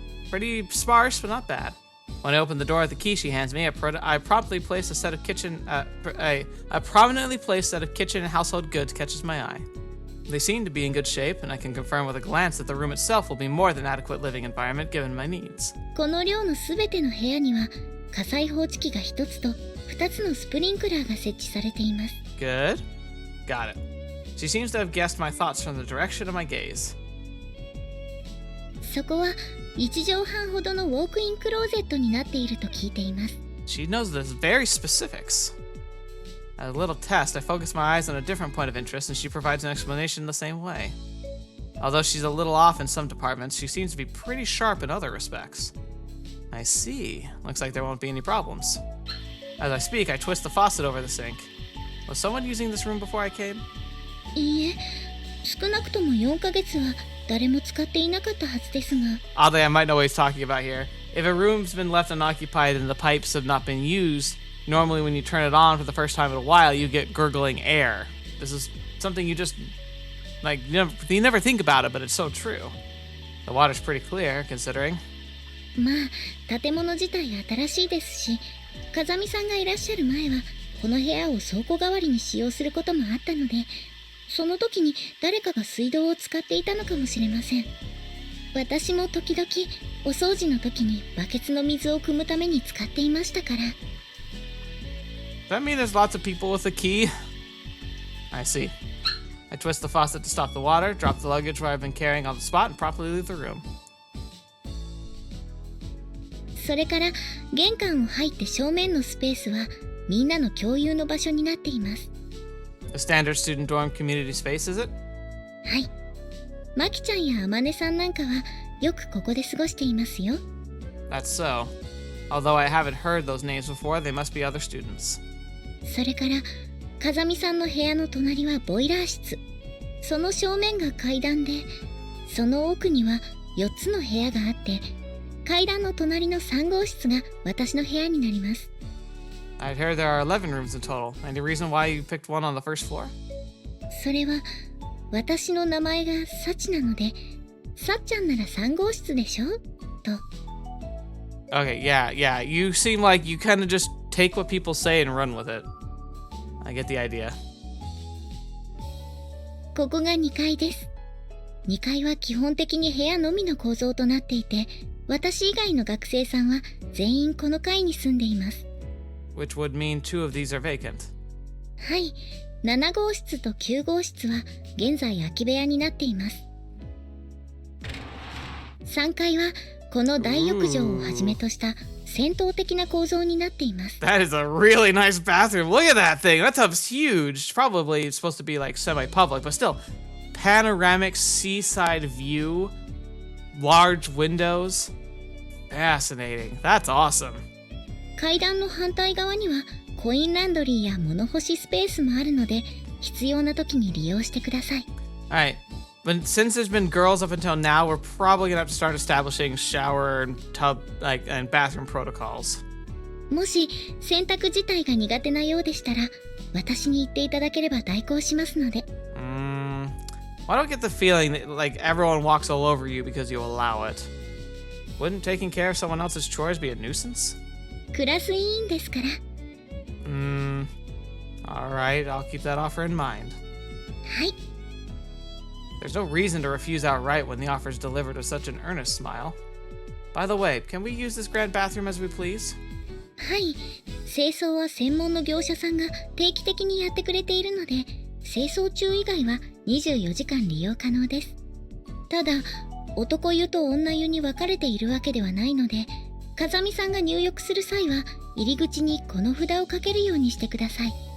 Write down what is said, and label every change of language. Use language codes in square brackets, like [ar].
[en] Pretty sparse, but not bad. When I open the door with the key she hands me, I promptly place a set of a prominently placed set of kitchen and household goods catches my eye. They seem to be in good shape, and I can confirm with a glance that the room itself will be more than adequate living environment given my needs. [ja] この寮のすべての部屋には火災報知器が1つと2つのスプリンクラーが設置されています。 [en] Good. Got it. She seems to have guessed my thoughts from the direction of my gaze. [ja] そこは1畳半ほどのウォークインクローゼットになっていると聞いています。 [en] She knows the very specifics. As a little test, I focus my eyes on a different point of interest, and she provides an explanation the same way. Although she's a little off in some departments, she seems to be pretty sharp in other respects. I see. Looks like there won't be any problems. As I speak, I twist the faucet over the sink. Was someone using this room before I came? [ja] いいえ、少なくとも4ヶ月は誰も使っていなかったはずですが。 [en] Oddly, I might know what he's talking about here. If a room's been left unoccupied and the pipes have not been used, normally when you turn it on for the first time in a while, you get gurgling air. This is something you just, like, you never think about it, but it's so true. The water's pretty clear, considering. [ja] まあ、建物自体新しいですし、風見さんがいらっしゃる前は、この部屋を倉庫代わりに使用することもあったので、その時に誰かが水道を使っていたのかもしれません。私も時々お掃除の時にバケツの水を汲むために使っていましたから。 [en] Does that mean there's lots of people with a key? I see. I twist the faucet to stop the water, drop the luggage where I've been carrying on the spot, and promptly leave the room. [ja] それから玄関を入って正面のスペースはみんなの共有の場所になっています。 [en] A standard student dorm community space, is it? [ja] はい。マキちゃんやアマネさんなんかはよくここで過ごしていますよ。 [en] That's so. Although I haven't heard those names before, they must be other students. [ja] それから風見さんの部屋の隣はボイラー室。その正面が階段で、その奥には4つの部屋があって、階段の隣の3号室が私の部屋になります。 [en] I'd heard there are 11 rooms in total. Any reason why you picked one on the first floor? [ja] それは私の名前がサチなので、さっちゃんなら3号室でしょと。 [en] Okay, yeah. You seem like you kind of just take what people say and run with it. I get the idea. [ja] ここが2階です。 2階は基本的に部屋のみの構造となっていて、私以外の学生さんは全員この階に住んでいます。 [en] Which would mean 2 of these are vacant. [ja] はい、7号室と9号室は現在空き部屋になっています。 3階はこの大浴場をはじめとした戦闘的な構造になっています。 [en] That is a really nice bathroom. Look at that thing. That tub's huge. Probably it's supposed to be like semi-public, but still. Panoramic seaside view. Large windows. Fascinating. That's awesome. [ja] 階段の反対側にはコインランドリーや物干しスペースもあるので、必要な時に利用してください。 [en] Alright. But since there's been girls up until now, we're probably gonna have to start establishing shower and tub and bathroom protocols. [ja] もし洗濯自体が苦手なようでしたら、私に言っていただければ代行しますので。 [en] I don't get the feeling that like everyone walks all over you because you allow it. Wouldn't taking care of someone else's chores be a nuisance? [ja] クラス委員ですから。 [en] Alright, I'll keep that offer in mind. [ja] はい。 [en] There's no reason to refuse outright when the offer is delivered with such an earnest smile. By the way, can we use this grand bathroom as we please? [ja] はい。清掃は専門の業者さんが定期的にやってくれているので、清掃中以外は24時間利用可能です。ただ、男湯と女湯に分かれているわけではないので、風見さんが入浴する際は入り口にこの札をかけるようにしてください。